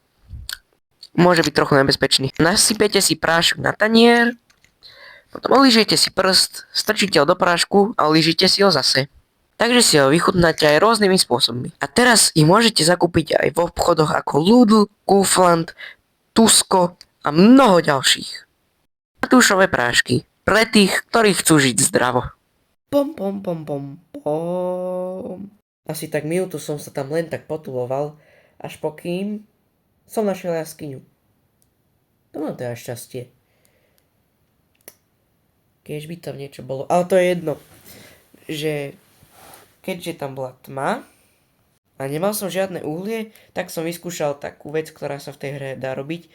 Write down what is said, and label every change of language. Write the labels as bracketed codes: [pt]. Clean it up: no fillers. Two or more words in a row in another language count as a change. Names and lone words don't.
[sk] Môže byť trochu nebezpečný. Nasypete si prášok na tanier, potom olížete si prst, strčíte ho do prášku a olížite si ho zase. Takže si ho vychutnáte aj rôznymi spôsobmi. A teraz ich môžete zakúpiť aj v obchodoch ako Lidl, Kaufland, Tusko a mnoho ďalších. Matúšové prášky pre tých, ktorí chcú žiť zdravo. Pom pom pom pom pom. Asi tak minútu som sa tam len tak potuloval, až pokým som našiel jaskyňu. To mám teda šťastie. Keď by tam niečo bolo. Ale to je jedno. Že keďže tam bola tma a nemal som žiadne uhlie, tak som vyskúšal takú vec, ktorá sa v tej hre dá robiť.